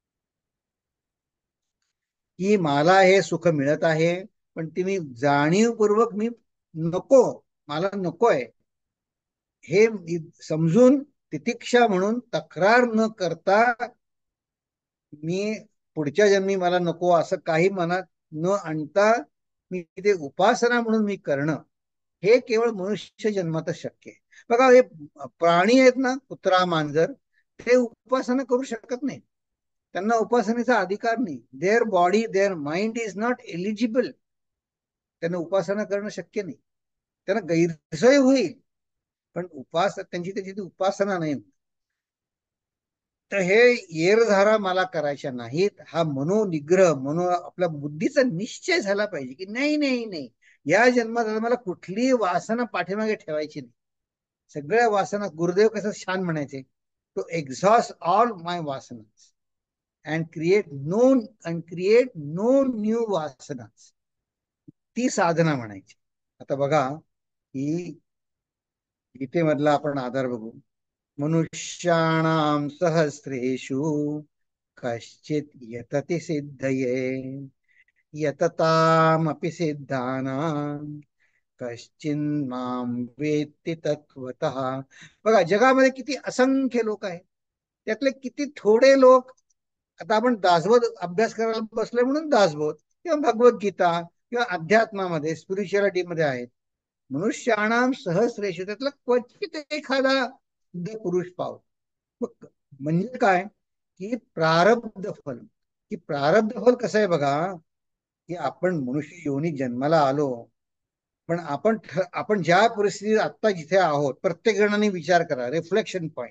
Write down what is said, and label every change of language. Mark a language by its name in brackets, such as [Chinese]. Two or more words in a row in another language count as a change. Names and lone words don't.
[Marathi] की मला हे सुख मिळत आहे, पण ती मी जाणीवपूर्वक मी नको, मला नकोय हे समजून तितिक्षा म्हणून तक्रार न करता, मी पुढच्या जन्मी मला नको असं काही मनात न आणता मी ते उपासना म्हणून मी करणं, हे केवळ मनुष्य जन्मातच शक्य आहे. बघा, हे प्राणी आहेत ना, कुत्रा मांजर, ते उपासना करू शकत नाही. त्यांना उपासनेचा अधिकार नाही. [English] their body their mind is not eligible. [Marathi] त्यांना उपासना करणं शक्य नाही. त्यांना गैरसोय होईल, पण त्यांची त्याची ती उपासना नाही. तर हे येरझारा मला करायच्या नाहीत. हा मनोनिग्रह, आपल्या बुद्धीचा निश्चय झाला पाहिजे की नाही नाही नाही, या जन्मात मला कुठलीही वासना पाठीमागे ठेवायची नाही. सगळ्या वासना, गुरुदेव कसं छान म्हणायचे, [English] to exhaust all my vasana and create no new vasana, [Marathi] ती साधना म्हणायची. आता बघा ही गीतेमधला आपण आधार बघू. [Sanskrit] मनुष्याणाम सहस्रेषु कश्चित यतति सिद्धये यततामपि सिद्धानां कश्चिन् मां वेत्ति तत्वतः. [Marathi] बघा जगामध्ये किती असंख्य लोक आहेत, त्यातले किती थोडे लोक, आता आपण दासबोध अभ्यास करायला बसलोय म्हणून दासबोध किंवा भगवद्गीता किंवा अध्यात्मामध्ये स्पिरिच्युअलिटी मध्ये आहेत. [Sanskrit] मनुष्याणाम सहस्रेषु, [Marathi] त्यातला क्वचित एखादा पुरुष पाव. म्हणजे काय की प्रारब्ध फल, की प्रारब्ध फल कसं आहे बघा, की आपण मनुष्य योनी जन्माला आलो, पण आपण ज्या परिस्थितीत आता जिथे आहोत, प्रत्येक जणांनी विचार करा, [English] reflection point.